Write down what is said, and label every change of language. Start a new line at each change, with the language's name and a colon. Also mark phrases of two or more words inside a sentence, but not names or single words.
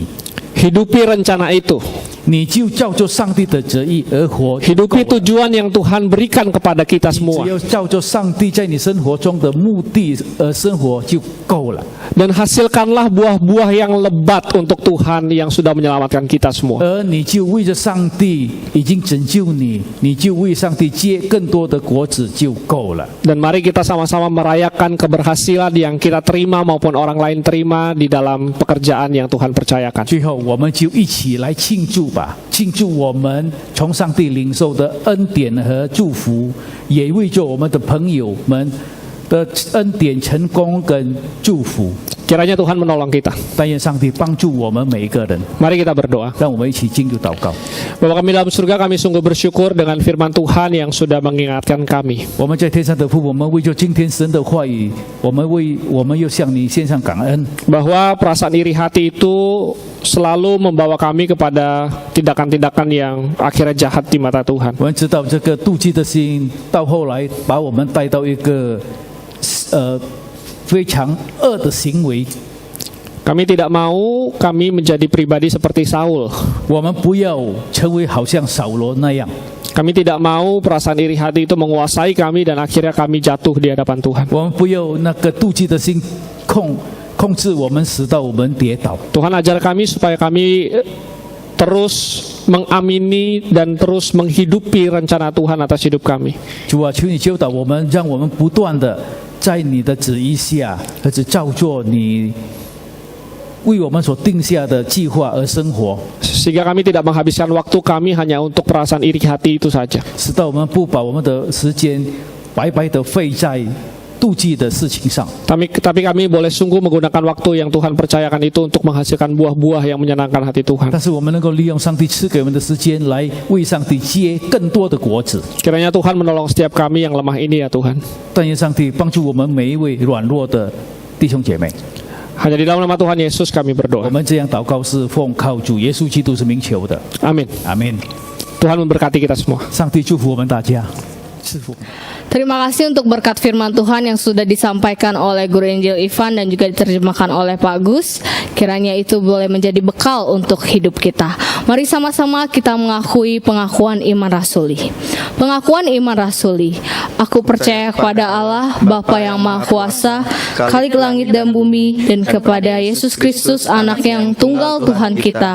Indonesian: Hidupi rencana itu.
Chinese: 你就照着上帝的旨意而活，
Indonesian: Hidupi tujuan yang Tuhan berikan kepada kita
Chinese: 只
Indonesian: semua.
Chinese: 要照着上帝在你生活中的目的而生活就够了。
Indonesian: Dan hasilkanlah buah-buah yang lebat untuk Tuhan yang sudah menyelamatkan kita semua.
Chinese: 而你就为着上帝已经拯救你，你就为上帝结更多的果子就够了。
Indonesian: Dan mari kita sama-sama merayakan keberhasilan yang kita terima maupun orang lain terima di dalam pekerjaan yang Tuhan percayakan.
Chinese: 最后，我们就一起来庆祝吧，庆祝我们从上帝领受的恩典和祝福，也为着我们的朋友们的恩典、成功跟祝福。
Indonesian: Kiranya Tuhan menolong kita.
Chinese: 但愿上帝帮助我们每一个人，
Indonesian: Mari kita berdoa.
Chinese: 让我们一起进入祷告。
Indonesian: Bapa kami dalam surga, kami sungguh bersyukur dengan firman Tuhan yang sudah mengingatkan kami.
Chinese: 我们在天上的父，我们为着今天神的话语，我们又向你献上感恩。
Indonesian: Bahwa perasaan iri hati itu selalu membawa kami kepada tindakan-tindakan yang akhirnya jahat di mata Tuhan.
Chinese: 我们知道这个妒忌的心，到后来把我们带到一个非常恶的行为。
Indonesian: Kami tidak mau kami menjadi pribadi seperti Saul.
Chinese: 我们不要成为好像扫罗那样。
Indonesian: Kami tidak mau perasaan iri hati itu menguasai kami dan akhirnya kami jatuh di hadapan Tuhan.
Chinese: 我们不要那个妒忌的心控制我们，使到我们跌倒。
Indonesian: Tuhan ajar kami supaya kami terus mengamini dan terus menghidupi rencana Tuhan atas hidup kami.
Chinese: 主啊，求你教导我们，让我们不断的在你的旨意下，而且照做你为我们所定下的计划而生活，
Indonesian: Sehingga kami tidak menghabiskan waktu kami hanya untuk perasaan iri hati itu saja.
Chinese: 使到我们不把我们的时间白白的费在妒忌的事情上。
Indonesian: Tapi kami boleh sungguh menggunakan waktu yang Tuhan percayakan itu untuk menghasilkan buah-buah yang menyenangkan hati Tuhan.
Chinese: 但是我们能够利用上帝赐给我们的时间，来为上帝结更多的果子。
Indonesian: Kiranya Tuhan menolong setiap kami yang lemah ini ya Tuhan.
Chinese: 但愿上帝帮助我们每一位软弱的弟兄姐妹。
Indonesian: Hanya di dalam nama Tuhan Yesus kami
Chinese: 我
Indonesian: berdoa.
Chinese: 们这样祷告是奉靠主耶稣基督是名求的，
Indonesian: Amin.
Chinese: 阿门。
Indonesian: Tuhan memberkati kita semua.
Chinese: 上帝祝福我们大家，赐福。
Indonesian: Terima kasih untuk berkat firman Tuhan yang sudah disampaikan oleh Guru Injil Ivan dan juga diterjemahkan oleh Pak Gus. Kiranya itu boleh menjadi bekal untuk hidup kita. Mari sama-sama kita mengakui pengakuan iman rasuli. Pengakuan iman rasuli. Aku percaya kepada Allah, Bapa yang Maha Kuasa, Khalik langit dan bumi, dan kepada Yesus Kristus, Anak yang tunggal Tuhan kita,